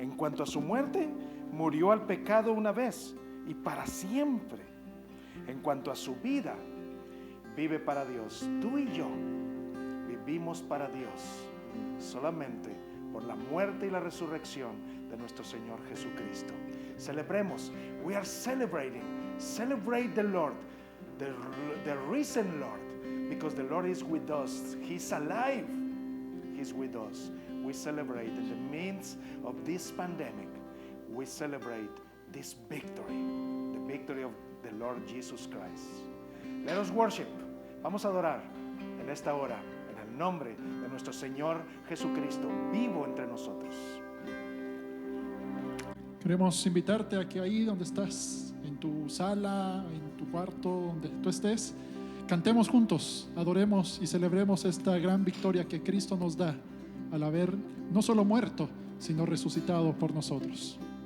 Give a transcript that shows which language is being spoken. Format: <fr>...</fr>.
<es>En cuanto a su muerte, murió al pecado una vez y para siempre. En cuanto a su vida, vive para Dios. Tú y yo vivimos para Dios solamente por la muerte y la resurrección de nuestro Señor Jesucristo. Celebremos.</es> <en>We are celebrating. Celebrate the Lord, the risen Lord, because the Lord is with us. He's alive. He's with us. We celebrate in the midst of this pandemic. We celebrate this victory, the victory of the Lord Jesus Christ. Let us worship.</en> <es>Vamos a adorar en esta hora en el nombre de nuestro Señor Jesucristo, vivo entre nosotros. Queremos invitarte a que ahí donde estás, en tu sala, en tu cuarto, donde tú estés, cantemos juntos, adoremos y celebremos esta gran victoria que Cristo nos da al haber no solo muerto, sino resucitado por nosotros.</es>